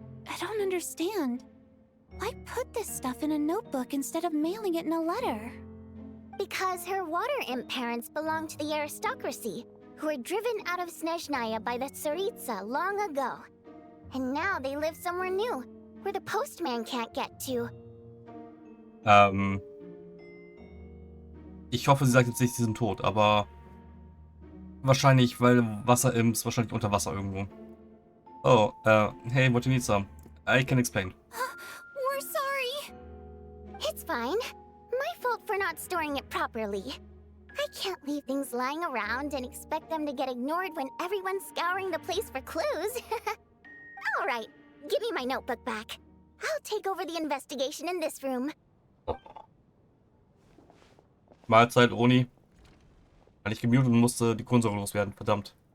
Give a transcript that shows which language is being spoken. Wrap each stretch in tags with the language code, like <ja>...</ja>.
<en>I don't understand. Why put this stuff in a notebook instead of mailing it in a letter? Because her water imp parents belonged to the aristocracy, who were driven out of Snezhnaya by the Tsaritsa long ago. And now they live somewhere new, where the postman can't get to.</en> <de>Ich hoffe, sie sagt jetzt nicht, sie sind tot, aber wahrscheinlich, weil Wasserimps wahrscheinlich unter Wasser irgendwo.</de> <en>Oh, hey, what do you need some? I can explain. We're sorry. It's fine. My fault for not storing it properly. I can't leave things lying around and expect them to get ignored when everyone's scouring the place for clues. Alright, give me my notebook back. I'll take over the investigation in this room.</en> <de>Mahlzeit, Oni. Weil ich gemutet und musste die Kohlensäure loswerden, verdammt.</de>